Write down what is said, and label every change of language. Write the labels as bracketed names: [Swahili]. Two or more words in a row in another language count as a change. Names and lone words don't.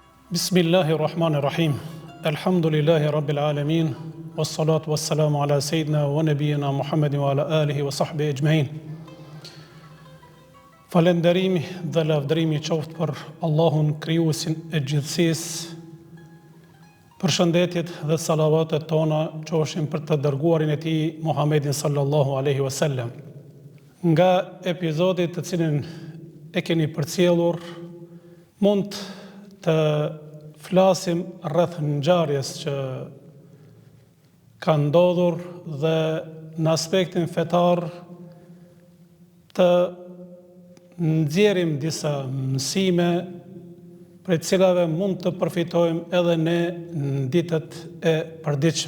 [Arabic] بسم الله الرحمن الرحيم. الحمد لله رب العالمين. والصلاة والسلام على سيدنا ونبينا محمد وعلى آله وصحبه أجمعين. [Albanian] Falenderimi dhe lavdërimi qoftë për Allahun krijuesin e gjithësisë. Përshëndetjet dhe salavatet tona qofshin për të dërguarin e tij Muhammedin [Arabic] صلى الله عليه وسلم. [Albanian] Nga episodi të cilin e keni përcjellur, mund të flasim rreth ngjarjes që ka ndodhur dhe në aspektin fetar të nxjerrim disa mësime për cilave mund të përfitojmë edhe ne në ditët e përditshme.